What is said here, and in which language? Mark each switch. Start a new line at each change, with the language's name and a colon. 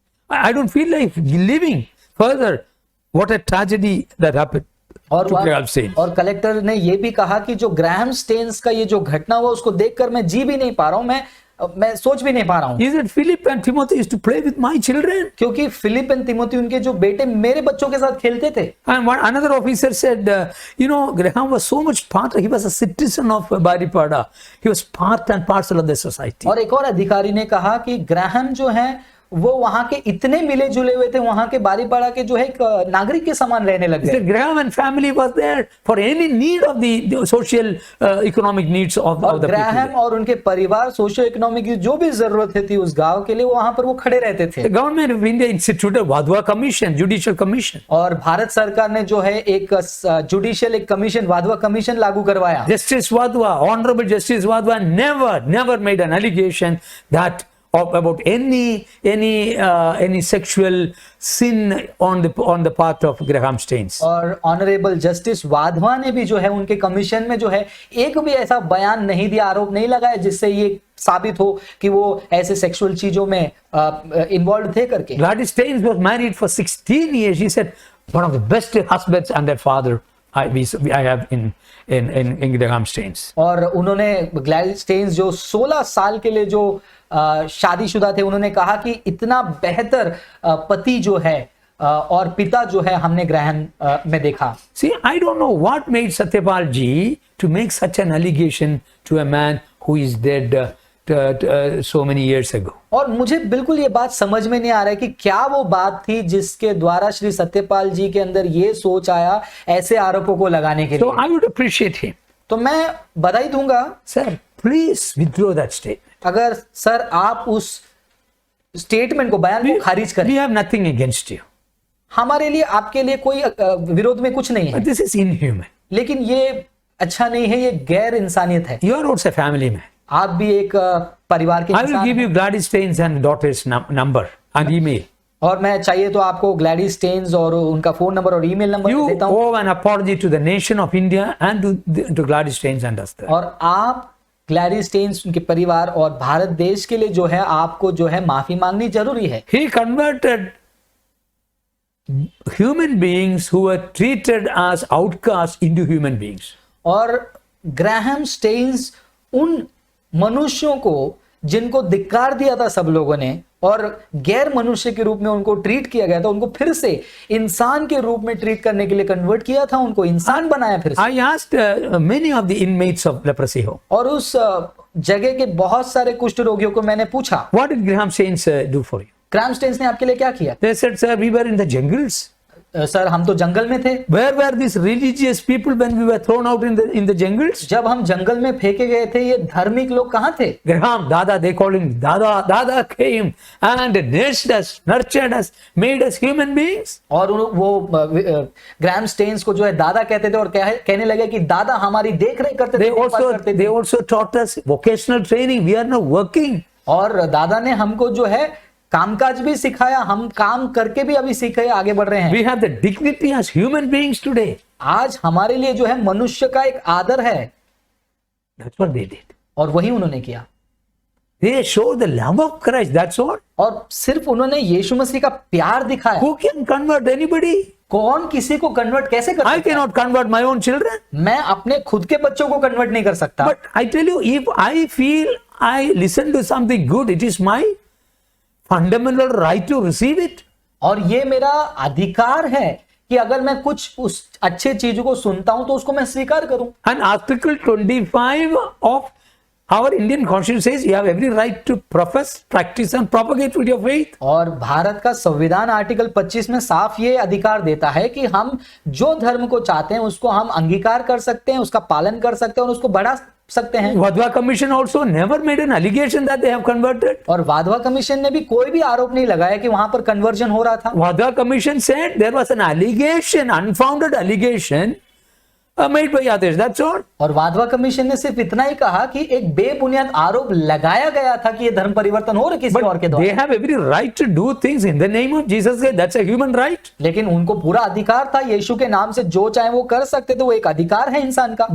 English: I don't feel like living further. What a tragedy that happened.
Hindi: और collector ने ये भी कहा कि जो ग्राहम स्टेन्स का ये जो घटना हुआ उसको देखकर मैं जी भी नहीं पा रहा हूं, मैं सोच भी नहीं पा रहा हूं।
English: He said Philip and Timothy used to play with my children.
Hindi: क्योंकि फिलिप एंड तिमोथी उनके जो बेटे मेरे बच्चों के साथ खेलते थे।
English: And another officer said, Graham was so much part. He was a citizen of Baripada. He was part and parcel of the society.
Hindi: और एक और अधिकारी ने कहा कि ग्राहम जो है वो वहां के इतने मिले जुले हुए थे, वहां के बारीपाड़ा के जो है एक नागरिक के समान रहने लग गए।
English: Graham and family was there for any need of the social economic needs of the people.
Hindi: Graham और उनके परिवार सोशियो इकोनॉमिक की जो भी जरूरत थी उस गांव के लिए वहां पर वो खड़े रहते थे।
English: The government of India instituted Wadhwa Commission, Judicial Commission.
Hindi: और भारत सरकार ने जो है एक जुडिशियल एक कमीशन, वाधवा कमीशन लागू करवाया।
English: Justice Wadhwa, Honorable Justice Wadhwa never made an allegation that about any sexual sin on the part of Graham Staines.
Hindi: और ऑनरेबल जस्टिस वाधवा ने भी जो है उनके कमीशन में जो है एक भी ऐसा बयान नहीं दिया, आरोप नहीं लगाया जिससे ये साबित हो कि वो ऐसे सेक्सुअल चीजों में इन्वॉल्व थे करके।
English: Gladys Staines was married for 16 years. She said one of the best husbands and a father I have in Graham Staines.
Hindi: और उन्होंने ग्लैडिस स्टेन्स जो 16 साल के लिए जो शादीशुदा थे, उन्होंने कहा कि इतना बेहतर पति जो है और पिता जो है हमने ग्रहण में देखा।
English: See, I don't know what made Satyapal ji to make such an allegation to a man who is dead so many years ago.
Hindi: और मुझे बिल्कुल ये बात समझ में नहीं आ रहा है कि क्या वो बात थी जिसके द्वारा श्री सत्यपाल जी के अंदर ये सोच आया ऐसे आरोपों को लगाने के लिए।
English: So I would appreciate him.
Hindi: तो मैं बधाई दूंगा।
English: Sir, please withdraw that statement.
Hindi: अगर सर आप उस स्टेटमेंट को, बयान को खारिज करें।
English: We have nothing against you.
Hindi: हमारे लिए आपके लिए कोई विरोध में कुछ नहीं है।
English: But this is inhuman.
Hindi: लेकिन ये अच्छा नहीं है, ये गैर इंसानियत है।
English: You are also a family man.
Hindi: आप भी एक परिवार के
English: I will
Hindi: इंसान
English: give
Hindi: हैं।
English: you Gladys Staines and daughter's number and email.
Hindi: और मैं चाहिए तो आपको ग्लैडी स्टेन्स और उनका फोन नंबर और ईमेल नंबर
English: You
Hindi: देता हूँ।
English: owe an apology to the nation of India and to Gladys Staines and Esther.
Hindi: और आप ग्लैडी स्टेन्स, उनके परिवार और भारत देश के लिए जो है आपको जो है माफी मांगनी जरूरी है।
English: He converted human beings who were treated as outcasts into human beings.
Hindi: और ग्राहम स्टेन्स उन मनुष्यों को जिनको धिक्कार दिया था सब लोगों ने और गैर मनुष्य के रूप में उनको ट्रीट किया गया था, उनको फिर से इंसान के रूप में ट्रीट करने के लिए कन्वर्ट किया था, उनको इंसान बनाया फिर से।
English: I asked many of the inmates of leprosy home,
Hindi: और उस जगह के बहुत सारे कुष्ठ रोगियों को मैंने पूछा,
English: what did Graham Staines do for you?
Hindi: Graham stains ने आपके लिए क्या किया?
English: They said, sir, we were in the jungles.
Hindi: Sir हम तो जंगल में थे।
English: Where were these religious people when we were thrown out in the jungles?
Hindi: जब हम जंगल में फेंके गए थे ये धार्मिक लोग कहाँ थे?
English: Graham, Dada, they called him Dada. Dada came and nursed us, nurtured us, made us human beings.
Hindi: और वो ग्राहम स्टेन्स को जो है दादा कहते थे और कहने लगे कि दादा हमारी देख रेख करते थे, देखभाल करते थे।
English: They also taught us vocational training. We are now working.
Hindi: और दादा ने हमको जो है कामकाज भी सिखाया, हम काम करके भी अभी सीखे आगे बढ़ रहे हैं।
English: We have the dignity as human beings today.
Hindi: आज हमारे लिए जो है मनुष्य का एक आदर है।
English: That's what they did.
Hindi: और वही उन्होंने किया।
English: They showed the love of Christ. That's all.
Hindi: और सिर्फ उन्होंने यीशु मसीह का प्यार दिखाया।
English: Who can convert anybody?
Hindi: कौन किसी को कन्वर्ट कैसे कर
English: I
Hindi: सकता है?
English: cannot convert my own children.
Hindi: मैं अपने खुद के बच्चों को कन्वर्ट नहीं कर सकता।
English: But I tell you, if I feel I listen to something good, it is my fundamental right to receive it.
Hindi: और ये मेरा अधिकार है कि अगर मैं कुछ उस अच्छे चीजों को सुनता हूं तो उसको मैं स्वीकार करूं।
English: And Article 25 of our Indian Constitution says you have every right to profess, practice and propagate your faith.
Hindi: और भारत का संविधान आर्टिकल 25 में साफ ये अधिकार देता है कि हम जो धर्म को चाहते हैं उसको हम अंगीकार कर सकते हैं, उसका पालन कर सकते हैं और उसको बढ़ा सकते हैं।
English: Vadhva Commission also never made an allegation that they have converted.
Hindi: और वाधवा कमीशन ने भी कोई भी आरोप नहीं लगाया कि वहां पर कन्वर्जन हो रहा था।
English: Vadhva Commission said there was an allegation, unfounded allegation made by others. That's all.
Hindi: और वाधवा कमीशन ने सिर्फ इतना ही कहा कि एक बेबुनियाद आरोप लगाया गया था कि ये धर्म परिवर्तन हो रहा है किसी और के
English: They
Hindi: द्वारा,
English: have every right to do things in the name of Jesus. That's a human right.
Hindi: लेकिन उनको पूरा अधिकार था यीशु के नाम से जो चाहे वो कर सकते थे, वो एक अधिकार है इंसान का।